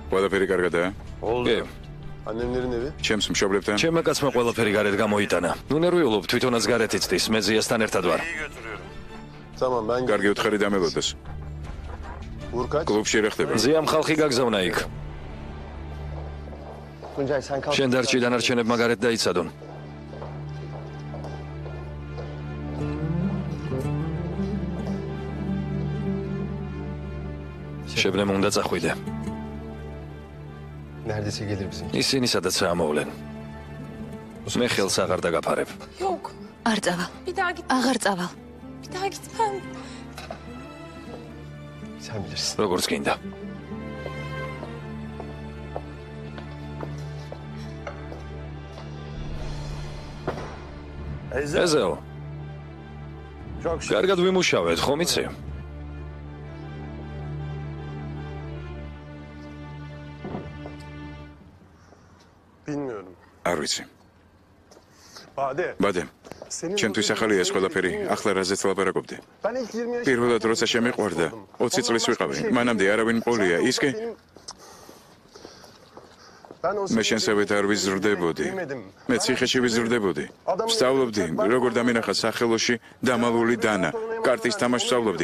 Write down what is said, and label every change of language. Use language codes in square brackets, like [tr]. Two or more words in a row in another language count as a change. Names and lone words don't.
[ka] ყველაფერი კარგადაა? [tr] Oldu. Annemlerin evi? [ka] ჩემს მშობლებთან? ჩემმა კაცმა ყველაფერი გარეთ გამოიტანა. ნუ ნერვიულობ, თვითონაც გარეთ იცდის, მე ზიასთან ერთად ვარ. [tr] Tamam, ben [ka] კარგი უთხარი დამელოდეს. კლუბში რა ხდება? ზიამ ხალხი გაგზავნა იქ. [tr] Tuncay sen kalk. [ka] შენ დარჩი დანარჩენებმა გარეთ დაიცადონ. შებრემ უნდა წახვიდე. [tr] Neredeyse gelir bizim. [ka] ისინი სადაც ამოვლენ. მე ხელს აღარ დაგაფარებ. [tr] Yok. [ka] არ წავალ. [tr] Bir daha git. [ka] აღარ წავალ. [tr] Bir daha gitmem. Sen bilirsin. [ka] როგორც გინდა. ეზელ. კარგად ვიმუშავეთ, ხომ იცი? [tr] bilmiyorum. [ka] არ ვიცი. Bade. ჩემთვის ახალია ეს ყველაფერი. ახლა რაზეც ლაპარაკობდი? [tr] Ben ilk 20 yaşında [ka] პირველად როცა შემიყვარდა, 20 წლის ვიყავი. მანამდე არავინ მყოლია. ის კი მე შენსავეთ არ ვიზრდებოდი. მე ციხეში ვიზრდებოდი. ვსწავლობდი, როგორ დამინახა სახელოში დამალული დანა. კარტის თამაშს ვსწავლობდი.